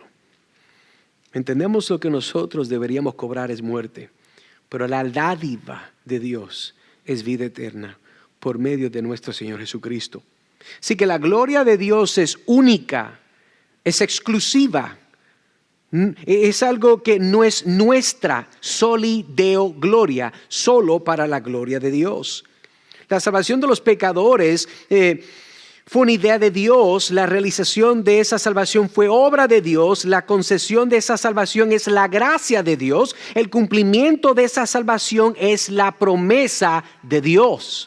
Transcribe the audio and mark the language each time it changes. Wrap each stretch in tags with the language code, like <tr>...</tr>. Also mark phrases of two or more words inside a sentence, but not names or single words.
<es>Entendemos lo que nosotros deberíamos cobrar es muerte, pero la dádiva de Dios es vida eterna por medio de nuestro Señor Jesucristo. Así que la gloria de Dios es única, es exclusiva. Es algo que no es nuestra,</es> <la>soli deo gloria,</la> <es>solo para la gloria de Dios. La salvación de los pecadores fue una idea de Dios, la realización de esa salvación fue obra de Dios, la concesión de esa salvación es la gracia de Dios, el cumplimiento de esa salvación es la promesa de Dios.</es>